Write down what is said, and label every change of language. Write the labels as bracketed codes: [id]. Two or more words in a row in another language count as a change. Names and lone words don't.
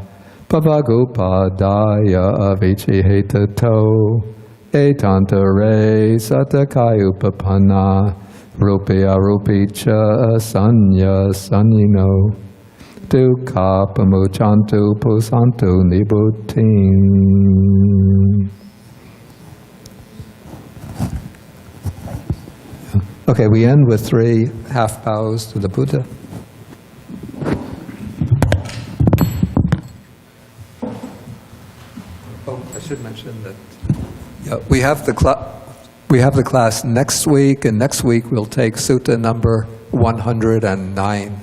[pi] Pavagupadaya avichihetato etantare satakayupapanna rupya rupicha sanya sanyino dukkha pamuchantu pusantu nibbuttin. [en] Okay, we end with 3 half bows to the Buddha. Oh, I should mention that we have the class next week, and next week we'll take Sutta number 109.